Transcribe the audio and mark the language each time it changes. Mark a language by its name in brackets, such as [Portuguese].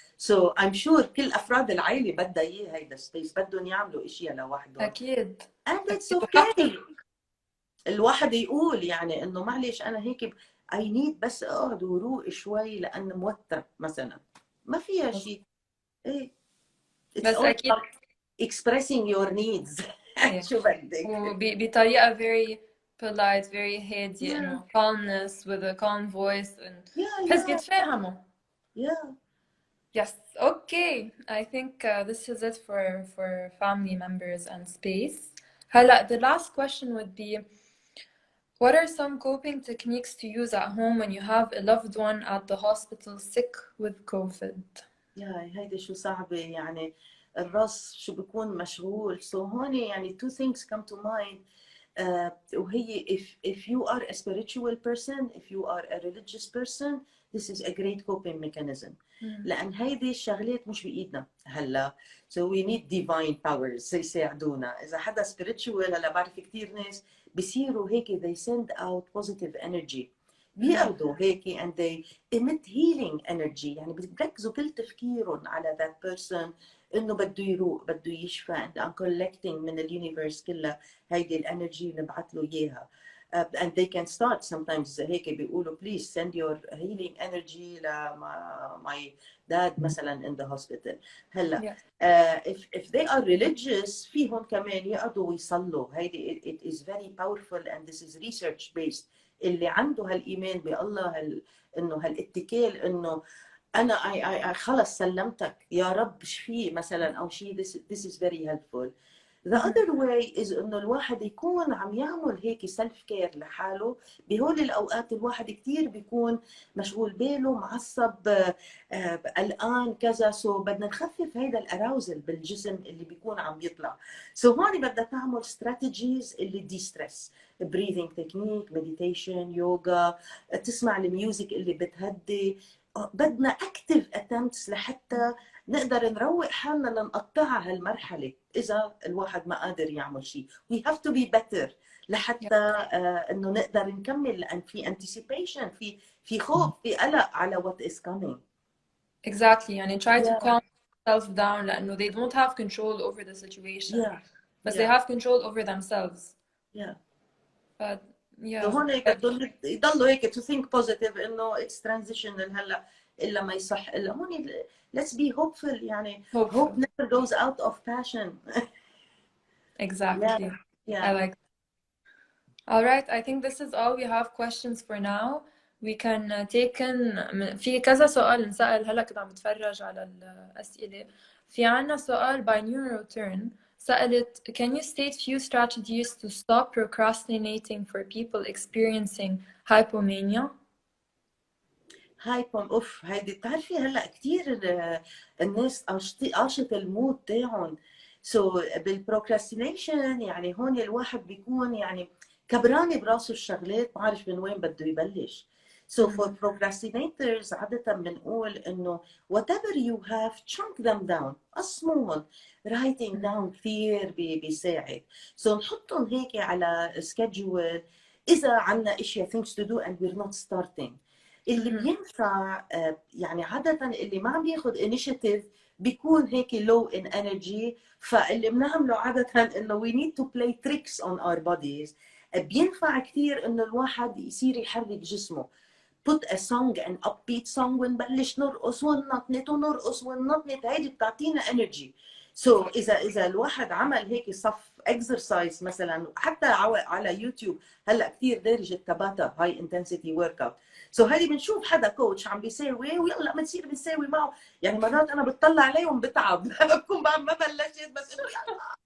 [English] So I'm sure [Arabic] كل افراد العائله بدها اياه هيدا السبيس، بدهم يعملوا اشياء لوحدهم. اكيد. [English] and it's okay [Arabic] الواحد يقول يعني انه معلش انا هيك [English] I need [Arabic] بس اقعد وروق شوي لان موتر مثلا، ما فيها شيء. [English] ايه it's [Arabic] بس [English] all [Arabic] اكيد [English] about expressing your needs. [Arabic] شو بدك بطريقه [English] very polite very [Arabic] هادي انه [English] calmness with a calm voice and [Arabic] بحس يتفاهموا. [English] Yes, okay. I think this is it for family members and space. هلا the last question would be, what are some coping techniques to use at home when you have a loved one at the hospital sick with COVID? [Arabic] يا هيدي شو صعبة، يعني الراس شو بيكون مشغول. [English] so [Arabic] هون يعني [English] two things come to mind. [Arabic] وهي [English] if you are a spiritual person, if you are a religious person, this is a great coping mechanism. [Arabic] لأن هيدي الشغلات مش بإيدنا هلا. [English] so we need divine powers [Arabic] يساعدونا. إذا حدا spiritual هلا بعرف كثير ناس بيصيروا هيك [English] they send out positive energy، [Arabic] بياخذوا هيك [English] and they emit healing energy، [Arabic] يعني بيركزوا كل تفكيرهم على [English] that person [Arabic] انه بده يروق بده يشفى [English] and I'm collecting [Arabic] من اليونيفرس كلها هيدي الانرجي نبعث له اياها. [English] and they can start sometimes [Arabic] هيك بيقولوا [English] please send your healing energy ل my dad مثلا in the hospital. [Arabic] هلا [English] Yeah. if they are religious [Arabic] فيهم كمان يقعدوا ويصلوا. هيدي [English] it is very powerful and this is research based. [Arabic] اللي عنده هالايمان بالله انه هالاتكال انه انا I خلص سلمتك يا رب شفيه مثلا او شيء. [English] this is very helpful. The other way is [Arabic] انه الواحد يكون عم يعمل هيك سيلف كير لحاله. بهول الاوقات الواحد كثير بيكون مشغول باله معصب قلقان كذا. سو بدنا نخفف هيدا الاراوزل بالجسم اللي بيكون عم بيطلع. سو هون بدنا تعمل استراتيجيز اللي دي ستريس. [English] breathing technique, meditation, yoga، [Arabic] تسمع الميوزك اللي بتهدي. بدنا اكتف اتمتس لحتى نقدر نروق حالنا لنقطعها هالمرحله اذا الواحد ما قادر يعمل شيء. [English] we have to be better [Arabic] لحتى انه نقدر نكمل لان في anticipation، في خوف، في قلق على [English] what is coming. Exactly. يعني try to yeah calm themselves down لأنه they don't have control over the situation. yeah But they yeah have control over themselves. yeah But so yeah. [Arabic] هون هيك بدهم يضلوا هيك [English] to think positive [Arabic] انه [English] it's transitional [Arabic] هلا الا ما يصح الا هون. [English] let's be hopeful يعني. Hopeful. hope never goes out of passion. Exactly. yeah I like. All right. I think this is all we have questions for now. We can take in [Arabic] في كذا سؤال نسأل. هلا كنت عم بتفرج على الأسئلة. في عنا سؤال [English] by Neuroturn سألت can you state few strategies to stop procrastinating for people experiencing hypomania? [Arabic] هاي اوف هيدي بتعرفي هلا كثير الناس قاشط المود تاعهم. سو بالبروكراستينيشن يعني هون الواحد بيكون يعني كبراني براسه الشغلات ما عارف من وين بده يبلش. [English] So for procrastinators [Arabic] عادة بنقول إنه [English] whatever you have chunk them down، [Arabic] قسموهم. [English] writing down [Arabic] كثير بيساعد. [English] So [Arabic] نحطهم هيك على [English] schedule [Arabic] إذا عنا إشياء [English] things to do and we're not starting. [Arabic] اللي بينفع يعني عادة اللي ما عم بياخد initiative بيكون هيك low in energy. فاللي بنعمله عادة إنه [English] we need to play tricks on our bodies. [Arabic] بينفع كثير إنه الواحد يصير يحرك جسمه. [English] put a song an upbeat song [Arabic] ونبلش نرقص وننطنط ونرقص وننطنط. هيدي بتعطينا energy. سو إذا الواحد عمل هيك صف exercise مثلا حتى على يوتيوب هلا كثير دارج التباتا هاي انتنسيتي ورك اوت. سو هيدي بنشوف حدا كوتش عم بيساوي ويلا بنصير بنساوي معه. يعني مرات انا بتطلع عليهم بتعب بكون بعد ما بلشت بس انه يلا.